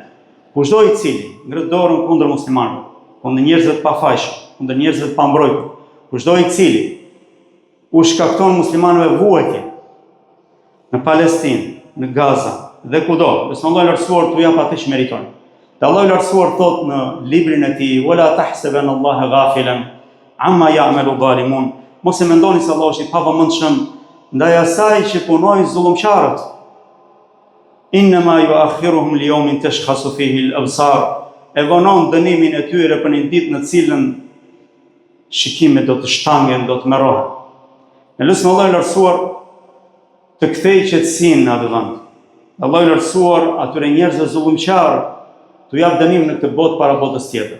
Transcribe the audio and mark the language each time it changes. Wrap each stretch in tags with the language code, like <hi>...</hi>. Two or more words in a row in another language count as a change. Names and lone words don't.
<sq>Kushdo i cili ngret dorën kundër muslimanëve, kundër njerëzve të pafajshëm, kundër njerëzve të pambrojtur, kushdo i cili u shkakton muslimanëve vuajtje në Palestinë, në Gaza dhe kudo, lutim Allahun e lartësuar t'u jap atë që meritojnë. Dhe Allahu i lartësuar thot në librin e tij:</sq> <ar>"ولا تحسبن الله غافلا عما يعمل الظالمون."</ar> <sq>Mos e mendoni se Allahu është i pavëmendshëm ndaj asaj që punojnë zullumqtarët.</sq> <ar>إنما يؤخرهم ليوم تشخص فيه الأبصار.</ar> <sq>E vonon dënimin e tyre për një ditë në cilën shikimet do të shtangen, do të merrohen. Ne lutim Allahun e lartësuar të kthejë qetësinë në atë vend. Allahu i lartësuar atyre njerëzve zullumqtar t'u jap dënim në këtë botë para botës tjetër.</sq>